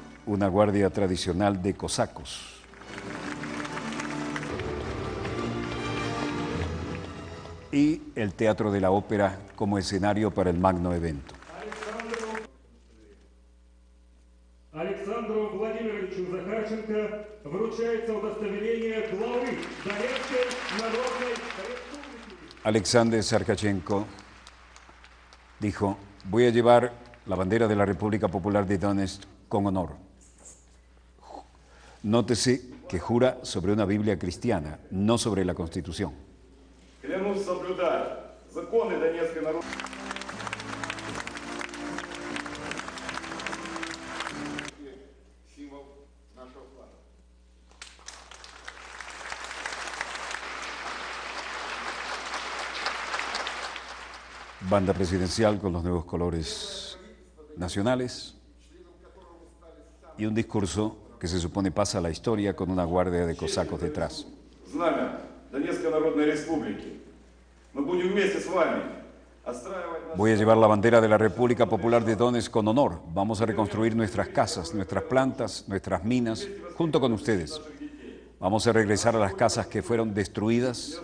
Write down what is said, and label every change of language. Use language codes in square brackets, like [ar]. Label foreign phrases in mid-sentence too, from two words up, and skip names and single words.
[es] una guardia tradicional de cosacos. Y el Teatro de la Ópera como escenario para el magno evento. [ru] Александру Владимировичу Захарченко вручается удостоверение главы Донецкой Народной Республики. [es] Alexander Sarkachenko dijo: voy a llevar la bandera de la República Popular de Donetsk con honor. Nótese que jura sobre una Biblia cristiana, no sobre la Constitución. [ru] Клянусь соблюдать законы Донецкой народной. Символ нашего флага. [es] Banda presidencial con los nuevos colores nacionales y un discurso que se supone pasa a la historia con una guardia de cosacos detrás. [ru] Знамя Донецкой Народной Республики. Мы будем вместе с вами отстраивать наш... [es] Voy a llevar la bandera de la República Popular de Donetsk con honor. Vamos a reconstruir nuestras casas, nuestras plantas, nuestras minas, junto con ustedes. Vamos a regresar a las casas que fueron destruidas.